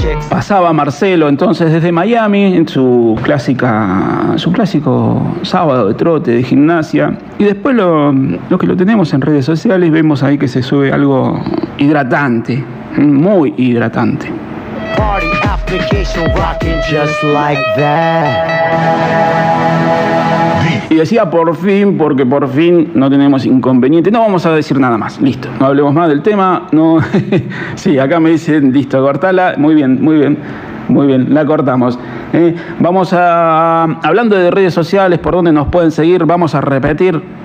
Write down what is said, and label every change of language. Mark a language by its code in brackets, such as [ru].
[es] Pasaba Marcelo entonces desde Miami en su clásica, su clásico sábado de trote, de gimnasia. Y después lo que lo tenemos en redes sociales, vemos ahí que se sube algo hidratante, muy hidratante. [en] Party application rocking just like that. [es] Y decía por fin, porque por fin no tenemos inconveniente. No vamos a decir nada más. Listo. No hablemos más del tema. No. Sí, acá me dicen, listo, cortala. Muy bien, muy bien. Muy bien, la cortamos. Vamos a. Hablando de redes sociales, por donde nos pueden seguir, vamos a repetir.